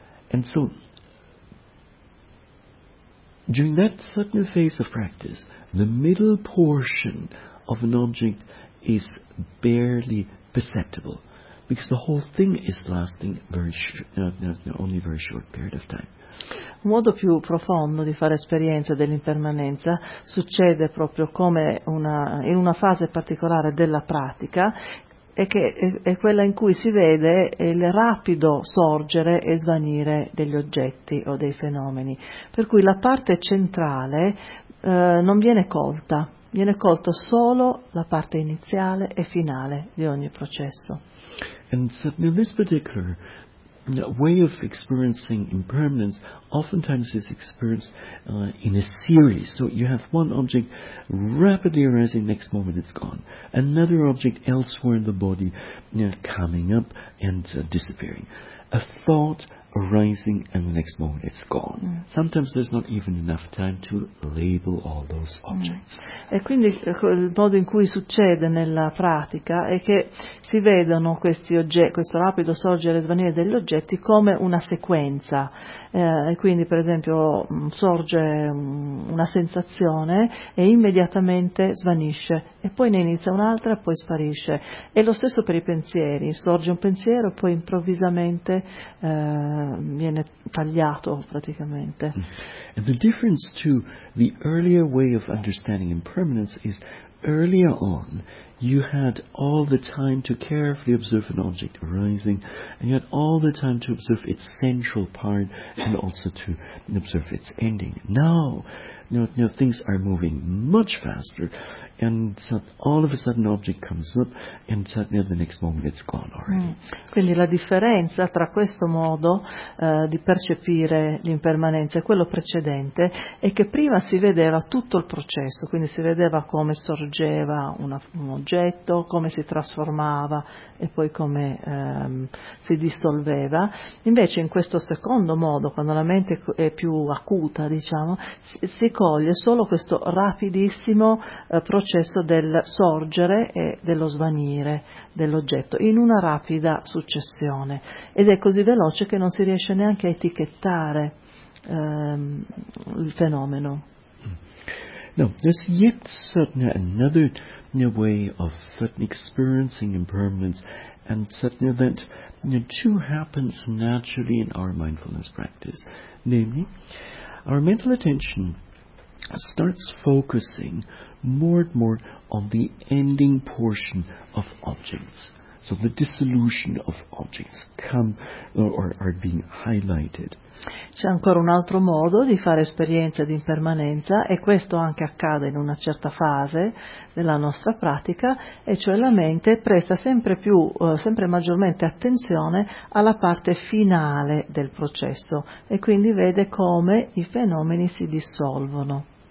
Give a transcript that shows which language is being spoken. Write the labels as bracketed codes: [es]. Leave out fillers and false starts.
[en] And so, during that certain phase of practice, the middle portion of an object is barely perceptible, because the whole thing is lasting very only very short period of time. [it] Un modo più profondo di fare esperienza dell'impermanenza succede proprio come in una fase particolare della pratica, e che è quella in cui si vede il rapido sorgere e svanire degli oggetti o dei fenomeni. Per cui la parte centrale non viene colta, viene colta solo la parte iniziale e finale di ogni processo. [en] And certainly this particular way of experiencing impermanence oftentimes is experienced in a series. So you have one object rapidly arising, next moment it's gone. Another object elsewhere in the body coming up and disappearing. A thought arising and the next moment it's gone. Mm. Sometimes there's not even enough time to label all those objects. Mm. [it] E quindi il modo in cui succede nella pratica è che si vedono questi oggetti, questo rapido sorgere e svanire degli oggetti come una sequenza. E quindi, per esempio, sorge una sensazione e immediatamente svanisce, e poi ne inizia un'altra e poi sparisce. E lo stesso per i pensieri: sorge un pensiero, poi improvvisamente viene tagliato praticamente. [en] And the difference to the earlier way of understanding impermanence is earlier on you had all the time to carefully observe an object arising, and you had all the time to observe its central part and also to observe its ending. Now, you know, things are moving much faster, and so all of a sudden an object comes up, and suddenly the next moment it's gone already. [it] Quindi la differenza tra questo modo di percepire l'impermanenza e quello precedente è che prima si vedeva tutto il processo, quindi si vedeva come sorgeva un oggetto, come si trasformava e poi come si dissolveva. Invece in questo secondo modo, quando la mente è più acuta, diciamo, si coglie solo questo rapidissimo processo del sorgere e dello svanire dell'oggetto in una rapida successione, ed è così veloce che non si riesce neanche a etichettare il fenomeno. [en] No, there's yet certainly another new way of experiencing impermanence, and certainly that too happens naturally in our mindfulness practice, namely our mental attention starts focusing more and more on the ending portion of objects. So the dissolution of objects come or are being highlighted. [it] C'è ancora un altro modo di fare esperienza di impermanenza, e questo anche accade in una certa fase della nostra pratica, e cioè la mente presta sempre più, sempre maggiormente attenzione alla parte finale del processo, e quindi vede come i fenomeni si dissolvono.